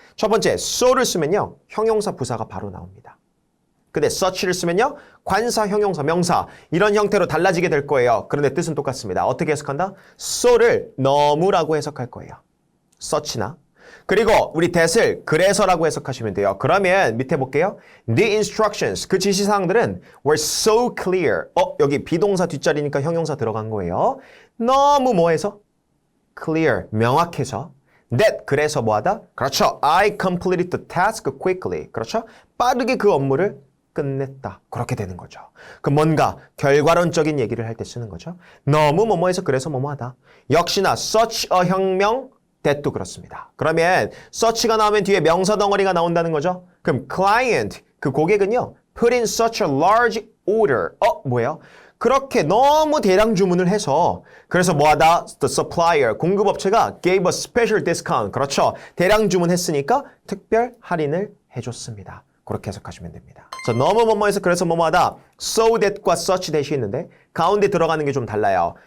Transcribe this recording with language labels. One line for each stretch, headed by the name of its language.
Korean: 첫 번째, so를 쓰면요. 형용사, 부사가 바로 나옵니다. 근데 such를 쓰면요. 관사, 형용사, 명사 이런 형태로 달라지게 될 거예요. 그런데 뜻은 똑같습니다. 어떻게 해석한다? so를 너무라고 해석할 거예요. such나. 그리고 우리 that을 그래서라고 해석하시면 돼요. 그러면 밑에 볼게요.
English: The instructions,
Korean: 그 지시사항들은
English: were so clear.
Korean: 여기 비동사 뒷자리니까 형용사 들어간 거예요. 너무 뭐해서? clear, 명확해서. that, 그래서 뭐하다? 그렇죠.
English: I completed the task quickly.
Korean: 그렇죠. 빠르게 그 업무를 끝냈다. 그렇게 되는 거죠. 그 뭔가 결과론적인 얘기를 할 때 쓰는 거죠. 너무 뭐뭐해서 그래서 뭐뭐하다. 역시나 such a 혁명, that도 그렇습니다. 그러면 such가 나오면 뒤에 명사 덩어리가 나온다는 거죠. 그럼 client, 그 고객은요.
English: put in such a large order.
Korean: 뭐예요? 그렇게 너무 대량 주문을 해서 그래서 뭐하다?
English: The supplier,
Korean: 공급업체가
English: gave a special discount.
Korean: 그렇죠. 대량 주문했으니까 특별 할인을 해줬습니다. 그렇게 해석하시면 됩니다. 너무 뭐뭐해서 그래서 뭐뭐하다. so that과 such that이 있는데 가운데 들어가는 게 좀 달라요.